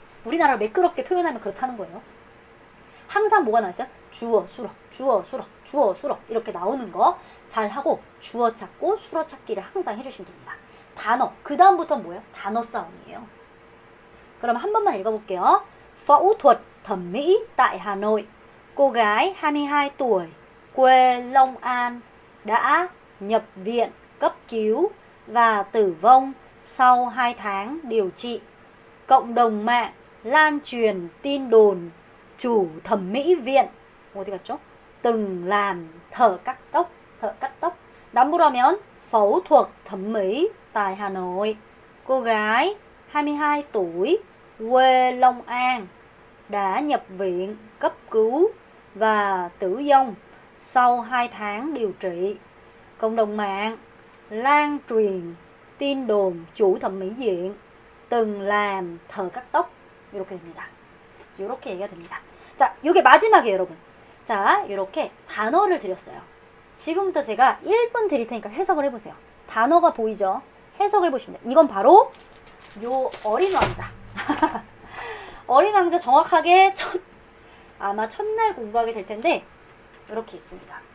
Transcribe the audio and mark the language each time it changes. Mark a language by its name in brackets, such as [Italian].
[Korean] 우리나라를 매끄럽게 표현하면 그렇다는 거예요. 항상 뭐가 나왔어요? 주어, 수로 이렇게 나오는 거 잘하고 주어 찾고 수로 찾기를 항상 해주시면 됩니다. 단어, 그 다음부터는 뭐예요? 단어 싸움이에요. 그럼 한 번만 읽어볼게요. [Vietnamese] Phẫu thuật thẩm mỹ tại Hà Nội. Cô gái 22 tuổi, quê Long An đã nhập viện cấp cứu và tử vong sau 2 tháng điều trị. Cộng đồng mạng lan truyền tin đồn chủ thẩm mỹ viện [Korean] 어디 갔죠? [Vietnamese] từng làm thợ cắt tóc. [Korean] 남부로 하면 [Vietnamese] phẫu thuật thẩm mỹ tại Hà Nội. Cô gái 22 tuổi, quê Long An đã nhập viện cấp cứu và tử vong sau 2 tháng điều trị. Cộng đồng mạng lan truyền tin đồn chủ thẩm mỹ viện từng làm thợ cắt tóc. [Korean] 이렇게 됩니다. 이렇게 얘기가 됩니다. 자, 이게 마지막이에요, 여러분. 자, 이렇게 단어를 드렸어요. 지금부터 제가 1분 드릴 테니까 해석을 해보세요. 단어가 보이죠? 해석을 보시면 돼요. 이건 바로 요 어린 왕자. 어린 왕자 정확하게 아마 첫날 공부하게 될 텐데 이렇게 있습니다.